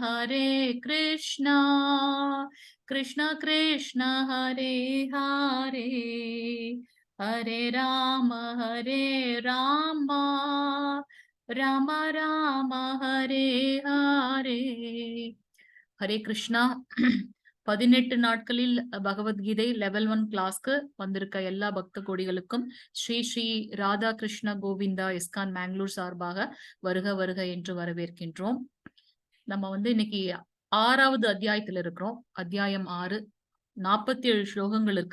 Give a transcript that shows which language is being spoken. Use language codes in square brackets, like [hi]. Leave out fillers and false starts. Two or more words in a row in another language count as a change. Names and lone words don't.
[ta] कृष्ण कृष्ण हरे हरे हरे राम राम राम हरे हरे हरे कृष्णा 18 நாட்களில் பகவத்கீதை [en] level 1 class [ta] வந்திருக்க எல்லா பக்த கோடிகளுக்கும் ஸ்ரீ ஸ்ரீ ராதா கிருஷ்ண கோவிந்தா இஸ்கான் மேங்களூர் சார்பாக வருக வருக என்று வரவேற்கின்றோம். நம்ம இன்னைக்கு 6வது அத்தியாயத்தில் இருக்கிறோம். அத்தியாயம் 6, 47 ஸ்லோகங்கள் இருக்கு.